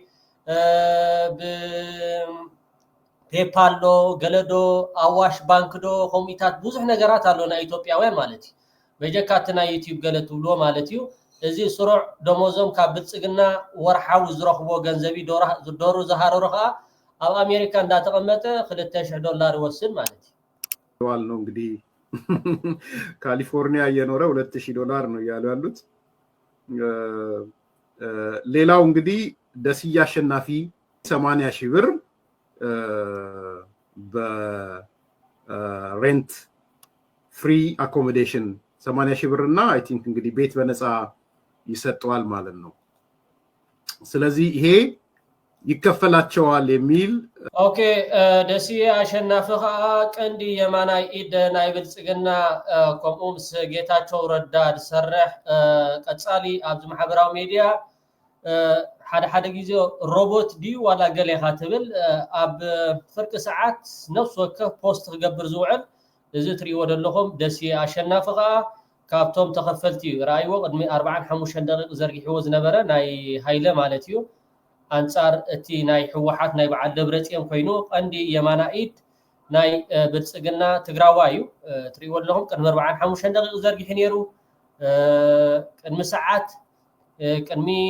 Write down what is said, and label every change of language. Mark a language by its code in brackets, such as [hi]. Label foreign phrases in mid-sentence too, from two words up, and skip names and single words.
[ti] ፔፓል ገለዶ አዋሽ ባንክ ዶ ኮሚታት ብዙሕ ነገራት ኣሎ ና ኢትዮጵያውያን ማለት እዩ በጀካትና ዩቲዩብ ገለ ትብሎ ማለት እዩ እዚ ስሩዕ ደሞዞም ካብ ብልጽግና ወርሓዊ ዝረኽቦ ገንዘቢ ደሩ ዘሃረሩ ከዓ ኣብ አሜሪካ እንዳተቀመጠ $2000 ይወስድ ማለት እዩ [am] ዋል ነው እንግዲህ ካሊፎርኒያ እየኖረ $2000 ነው ያሉ ያሉት ሌላው እንግዲህ ደስያ አሸናፊ $80,000 [en] በrent free accommodation [am] $80,000 እና [en] I think [am] እንግዲህ ቤት በነፃ ይሰጠዋል ማለት ነው ስለዚህ ይሄ ይከፈላቸዋል የሚል [ti] ኦኬ ደስያ አሸናፊ ቀንዲ የማናይ ኢድ ናይ ብልጽግና ኮሙምስ ጌታቸው ረዳ ዝሰርሕ ቀጻሊ ኣብ ማሕበራዊ ሚድያ ሓደ ጊዜ ሮቦት ዲ ዋላ ገሌኻ ትብል ኣብ ፍርቂ ሰዓት ነፍስ ወከፍ ፖስት ክገብር ዝውዕል እዚ ትሪእዎ ዘለኹም ደስያ አሸናፊ ካብቶም ተኸፈልቲ ራእይዎ ቅድሚ 45 ደቂቕ ዘርጊሕዎ ዝነበረ ናይ ሃይለ ማለት እዩ አንጻር እቲ ናይ ሕወሓት ናይ በዓል ደብረጽዮን ኮይኑ ቀንዲ የማናኢድ ናይ ብልጽግና ትግራዋይ እዩ ትሪእዎ ኣለኹም ቅድሚ 45 ደቂቕ ዘርጊሕ ነይሩ ቅድሚ ሰዓት ቅድሚ